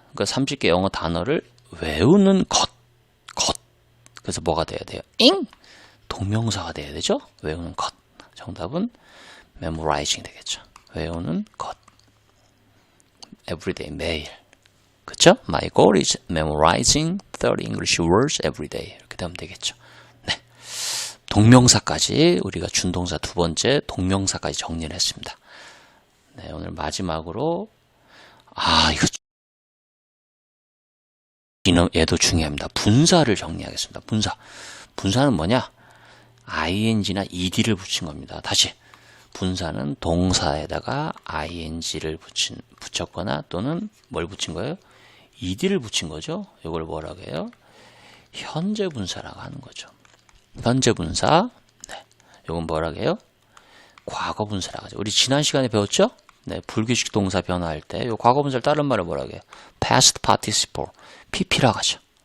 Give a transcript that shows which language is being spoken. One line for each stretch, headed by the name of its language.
Korean: 그러니까 30개 영어 단어를 외우는 것. 그래서 뭐가 돼야 돼요? 동명사가 돼야 되죠? 외우는 것. 정답은 memorizing 되겠죠. 외우는 것. everyday, 매일. 그쵸?
English: My goal is memorizing 30 English words every day.
Korean: 이렇게 되면 되겠죠. 네. 동명사까지 우리가 준동사 두 번째 동명사까지 정리를 했습니다. 네, 오늘 마지막으로 얘도 중요합니다. 분사를 정리하겠습니다. 분사는 뭐냐? ing나 ed를 붙인 겁니다. 다시 분사는 동사에다가 ing를 붙였거나 또는 뭘 붙인 거예요? ed를 붙인 거죠. 이걸 뭐라고 해요? 현재 분사라고 하는 거죠. 현재 분사. 네. 이건 뭐라고 해요? 과거 분사라고 하죠. 우리 지난 시간에 배웠죠? 네, 불규칙 동사 변화할 때 이 과거 분사를 다른 말로 뭐라고 해요? past participle, pp라고 하죠.